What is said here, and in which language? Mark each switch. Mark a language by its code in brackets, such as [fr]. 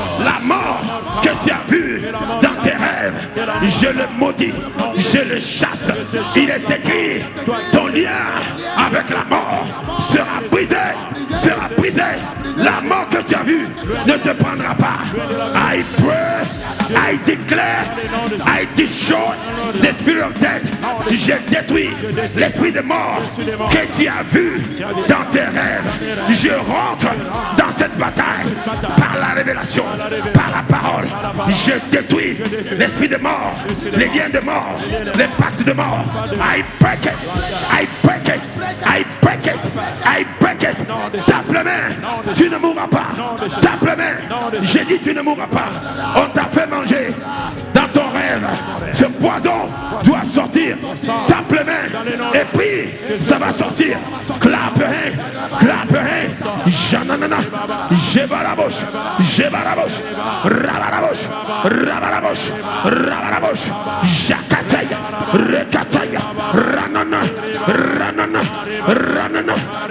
[fr] La mort que tu as vue dans tes rêves, je le maudis, je le chasse. Il est écrit, ton lien avec la mort sera brisé, sera brisé. La mort que tu as vue ne te prendra pas. [en] I pray, I declare, I destroy the spirit of death. [fr] Je détruis l'esprit de mort que tu as vu dans tes rêves. Je rentre dans cette bataille par la révélation, par la parole. Je détruis l'esprit de mort, les liens de mort, les pactes de mort. [en] I break it, I break it, I break it, I break it. [fr] Tape la main, tu ne mourras pas. Tape la main, j'ai dit tu ne mourras pas. On t'a fait manger dans ton rêve. Ce poison doit sortir. Tape les mains et puis ça va sortir. Clap hein, jananana, jebarabosh, jebarabosh, rabarabosh, rabarabosh, rabarabosh, jakataya, rekataya, ranana, ranana, ranana.